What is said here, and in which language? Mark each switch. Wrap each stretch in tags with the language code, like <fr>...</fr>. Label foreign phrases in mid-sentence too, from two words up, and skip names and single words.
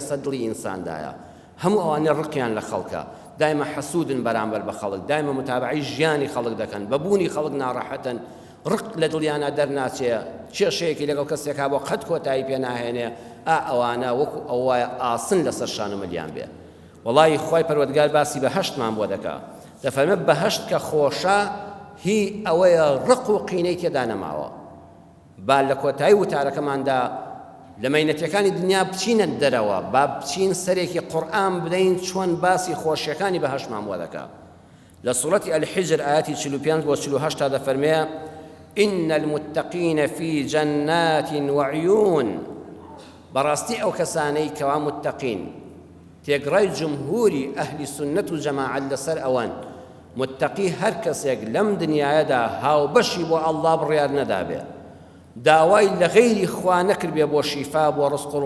<ckb>لەسەر دڵی ئینساندایە هەموو ئەوانە ڕقیان لە خەڵکە دایمە حەسوودن بەرامبەر بە خەڵک دایمە متابعی ژیانی خەڵک دەکەن بەبوونی خەڵک ناڕەحەتن ڕق لە دڵیانە دەرناچێ کێشەیەکی لەگەڵ کەسێکا بۆ قەت کۆتایی پێ ناهێنێ ئەوانە وەکو ئەوایە ئاسن لەسەر شان و ملیان بێ وەڵی خۆی پەروەردگار باسی بەهەشتمان بۆ دەکات دەفەرمێ بەهەشت کە خۆشە هی ئەوەیە ڕق و قینەی تێدا نەماوە با لە کۆتایی وتارەکەماندا لە مەینەتیەکانی دنیا بچینە دەرەوە با بچین سەرێکی قورئان بدەین چۆن باسی خۆشیەکانی بەهەشتمان بۆ دەکات لە سوورەتی الحجر ئاەتی 45 بۆ 48 تا دەفەرمێ</ckb> <ar>إن المتقين في جنات وعيون</ar> <ckb>بەڕاستی ئەو کەسانەی کەوا متقین تێگڕای جمهوری ئەهلی سنەت و جەماعەت لەسەر ئەوان متقی هەر کەسێک لەم دنیایەدا هاوبەشی بۆ ئەڵڵا بڕیار نەدابێ داوای لە غەیری خوا نەکردبێ بۆ شیفا بۆ ڕزق و</ckb>